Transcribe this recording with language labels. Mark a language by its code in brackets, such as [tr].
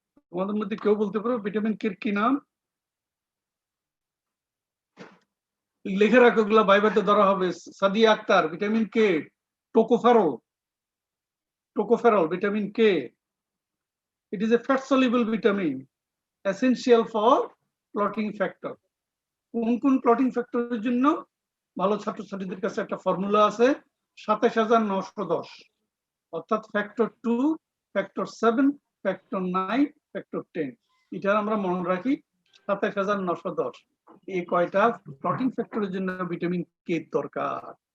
[bn] তোমাদের মধ্যে কেউ বলতে পারো ভিটামিন কে এর কি নাম? লিখে রাখো, ওগুলা বাইবাতে ধরা হবে। Sadia Akter, vitamin K, tocopherol, vitamin K. [en] It is a fat soluble vitamin essential for clotting factor. [bn] কোন ক্লটিং ফ্যাক্টরের জন্য? ভালো ছাত্রছাত্রীদের কাছে একটা ফর্মুলা আছে 27910, অর্থাৎ ফ্যাক্টর 2, ফ্যাক্টর 7, ফ্যাক্টর 9, ফ্যাক্টর 10। এটা আমরা মনে রাখি 27910। এই কয়টা ক্লটিং ফ্যাক্টরের জন্য ভিটামিন কে দরকার?